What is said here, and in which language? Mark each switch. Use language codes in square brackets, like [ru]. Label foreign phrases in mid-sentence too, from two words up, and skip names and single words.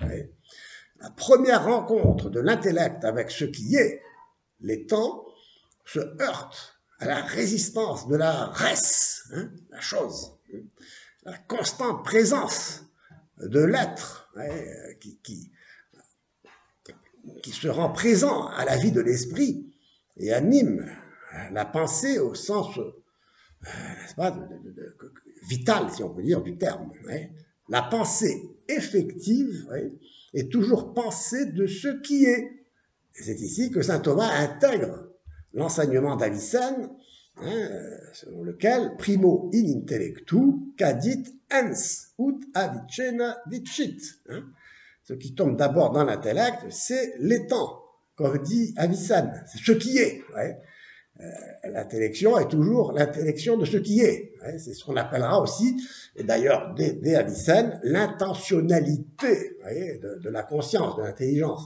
[fr] La première rencontre de l'intellect avec ce qui est, l'étant, se heurte à la résistance de la res, la chose, la constante présence de l'être qui se rend présent à la vie de l'esprit et anime la pensée au sens n'est-ce pas, vital, si on peut dire, du terme. La pensée effective, oui, est toujours pensée de ce qui est. C'est ici que saint Thomas intègre l'enseignement d'Avicenne, hein, selon lequel [la] primo in intellectu cadit ens ut avicena dicit. [fr] Hein. Ce qui tombe d'abord dans l'intellect, c'est l'étant, comme dit Avicenne, c'est ce qui est. Ouais. L'intellection est toujours l'intellection de ce qui est. Ouais. C'est ce qu'on appellera aussi, et d'ailleurs dès Avicenne, l'intentionnalité de la conscience, de l'intelligence.